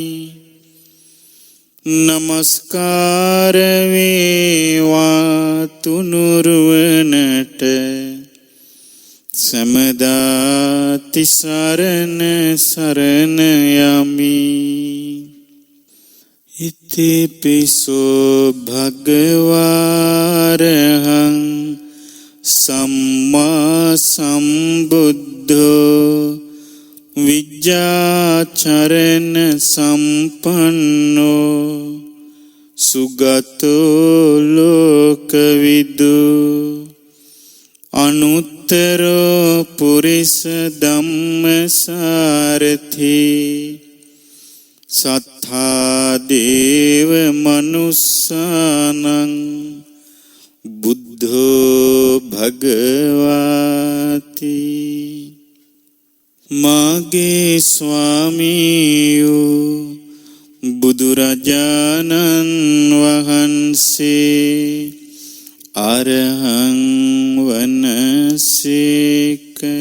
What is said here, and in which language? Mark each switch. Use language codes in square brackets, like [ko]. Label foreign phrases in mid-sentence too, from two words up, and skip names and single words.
[si] නමස්කාර වේවා තුනුරුවනට සමදා තිසරණ සරණ යමි. [pi] ඉතිපිසෝ භගවාරහං සම්මා සම්බුද්ධෝ විජ්ජාචරණ සම්පන්නෝ සුගතෝ ලෝකවිදු අනුත්තරෝ පුරිස ධම්මසාරථි සත්තා දේව මනුස්සානං බුද්ධෝ භගවාති. [si] මාගේ ස්වාමීයෝ බුදුරජාණන් වහන්සේ අරහං වනසේක.